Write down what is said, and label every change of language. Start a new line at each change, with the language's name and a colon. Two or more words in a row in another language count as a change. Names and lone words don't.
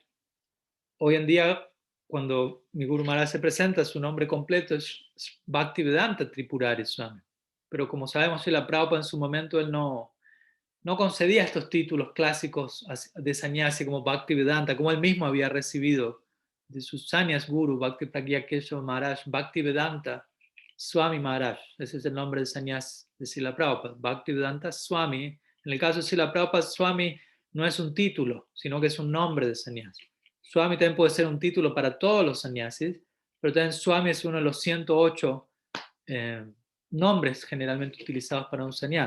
Spanish: Hoy en día, cuando mi Guru Maharaj se presenta, su nombre completo es Bhaktivedanta Tripurari Swami. Pero como sabemos, la Prabhupada en su momento él no concedía estos títulos clásicos de sannyasi como Bhaktivedanta, como él mismo había recibido de sus sannyas guru, Bhakti Pragya Keshav Maharaj, Bhaktivedanta Swami Maharaj. Ese es el nombre de sannyas de Srila Prabhupada, Bhaktivedanta Swami. En el caso de Srila Prabhupada, Swami no es un título, sino que es un nombre de sannyasi. Swami también puede ser un título para todos los sannyasis, pero también Swami es uno de los 108 eh, nombres generalmente utilizados para un sannyas.